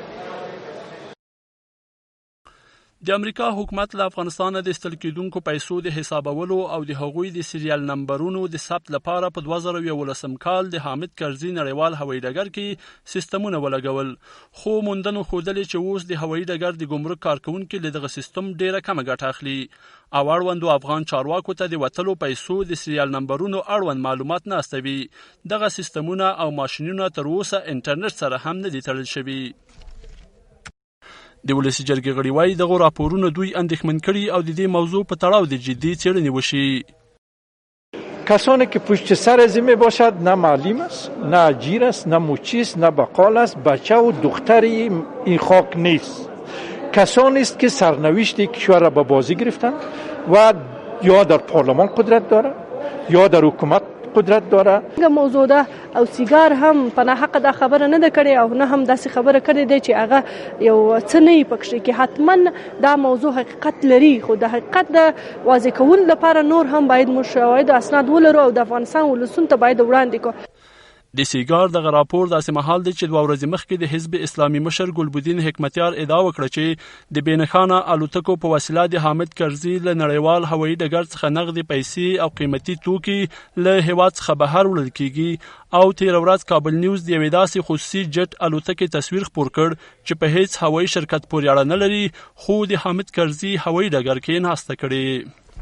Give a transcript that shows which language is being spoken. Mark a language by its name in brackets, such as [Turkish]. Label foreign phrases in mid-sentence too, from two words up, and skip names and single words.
[Pashto] د امریکا حکومت له افغانستان د ایستل کېدونکو پیسو د حسابولو او د هغوی د سریال نمبرونو د ثبت لپاره په 2011 کال د حامد کرزي نړیوال هوایي ډګر کې سیستمونه ولګول، خو موندنو ښودلې چې اوس د هوایي ډګر د ګمرک کارکوونکي له دغه سیستم ډیره کمه ګټه اخلي او اړوندو افغان چارواکو ته د وتلو پیسو د سریال نمبرونو اړوند معلومات نه استوي. دغه سیستمونه او ماشینونه تر اوسه انټرنیټ سره هم نه دي تړل شوي. د ولسي جرګې غړي وایي دغه راپورونه دوی اندېښمن کړي او د دې موضوع په تړاو د جدي څېړنې وشي. [Persian] کسانی که پشت سر از این باشد نه معلم است، نه اجیر است، نه مچی است، نه بقال است، بچه و دختر این خاک نیست. کسانی است که سرنوشت کشور را به بازی گرفتند و یا در پارلمان قدرت دارند یا در حکومت قدرت داره. [Pashto] موضوع ده او سیگار هم په ناحقه دا خبره نه ده کړې او نه هم داسې خبره کړې ده چې هغه یو څه نه پکښې کې حتما دا موضوع حقیقت لري، خو د حقیقت د واضح کولو لپاره نور هم باید موږ شواهد او اسناد ولرو او د افغانستان ولسونو ته باید وړاندې کړو. د سیګار دغه راپور داسې مهال دی چې 2 ورځې مخکې د حزب اسلامي مشر ګلبدین حکمتیار ادعا وکړه چې د بېنښانه الوتکو په وسیله د حامد کرزي له نړیوال هوایي ډګر څخه نغدې پیسې او قیمتي توکي له هېواد څخه بهر وړل کیږي او تېره ورځ کابل نیوز د یوې داسې خصوصي جټ الوتکې تصویر خپور کړ چې په هیڅ هوایي شرکت پورې اړه نه لري خو د حامد کرزي هوایي ډګر کې ناسته کړې.